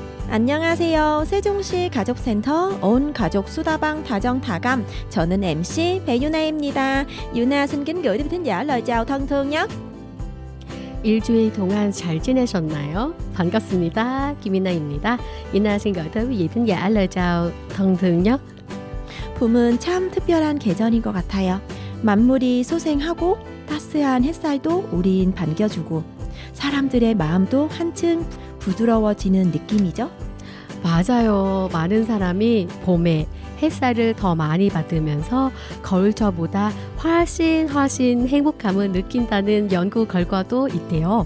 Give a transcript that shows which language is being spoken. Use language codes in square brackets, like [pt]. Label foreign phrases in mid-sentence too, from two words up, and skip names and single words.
[ko] 안녕하세요. 세종시 가족센터 온 가족 수다방 다정다감. 저는 MC 배유나입니다. [vi] 유나 xin kính gửi đến thính giả lời chào thân thương nhé. [ko] 일주일 동안 잘 지내셨나요? 반갑습니다. 김이나입니다. [vi] 이나 xin gửi tới quý vị thính giả lời chào thân thương nhất. [ko] 봄은 참 특별한 계절인 것 같아요. 만물이 소생하고 따스한 햇살도 우린 반겨주고 사람들의 마음도 한층 부드러워지는 느낌이죠. 맞아요. 많은 사람이 봄에 햇살을 더 많이 받으면서 겨울철보다 훨씬 행복감을 느낀다는 연구 결과도 있대요.